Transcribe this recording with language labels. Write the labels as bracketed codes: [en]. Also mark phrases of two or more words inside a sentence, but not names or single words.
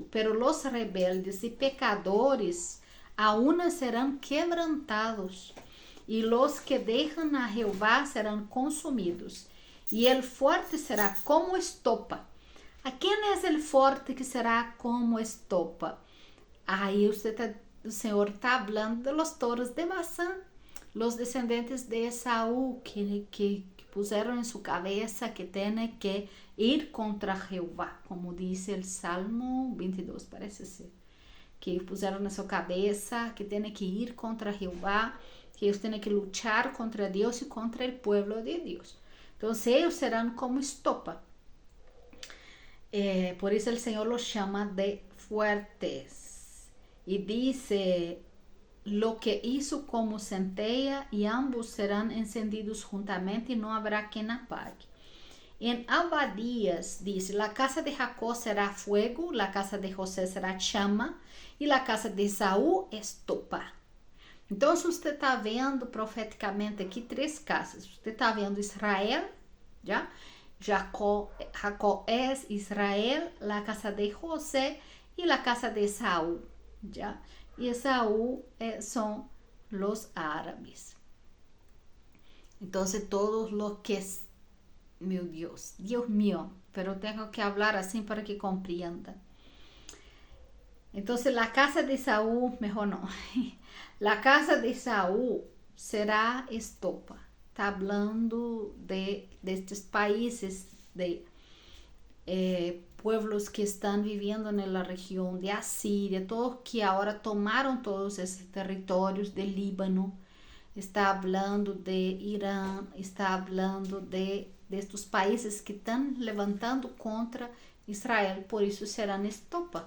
[pt] Pero os rebeldes e pecadores aún serão quebrantados, e os que deixam a Jeová serão consumidos. E o forte será como estopa. A quem é o forte que será como estopa? Aí o Senhor está falando de [es] los toros de Basán, los descendentes de Esaú, [pt] que puseram em sua cabeça que tem que ir contra Jeová, como diz o Salmo 22, parece ser. Que puseram na sua cabeça que tem que ir contra Jeová, que eles têm que lutar contra Deus e contra o povo de Deus. Então, eles serão como estopa. Por isso, o Senhor los chama de fuertes. E diz: [es] lo que hizo como centella, [pt] e ambos serão encendidos juntamente, e não haverá quem apague. Em Abadías diz: [es] la casa de Jacob será fuego, la casa de José será chama, e la casa de Esaú estopa. [pt] Então, se você está vendo profeticamente aqui 3 casas. Você está vendo Israel, já? Jacob é Israel, [es] la casa de José [pt] e [es] la casa de Esaú, [pt] já? E Esaú são os árabes. Então, todos os que... Meu Deus mío, pero tenho que falar assim para que compreenda. Então, [es] la casa de Saúl, mejor não. La casa de Saúl será estopa. [pt] Está falando destes países, de pueblos que estão vivendo na região de Assíria, todos que agora tomaram todos esses territórios do Líbano. Está falando de Irã, está falando destes países que estão levantando contra Israel, por isso serão estopa.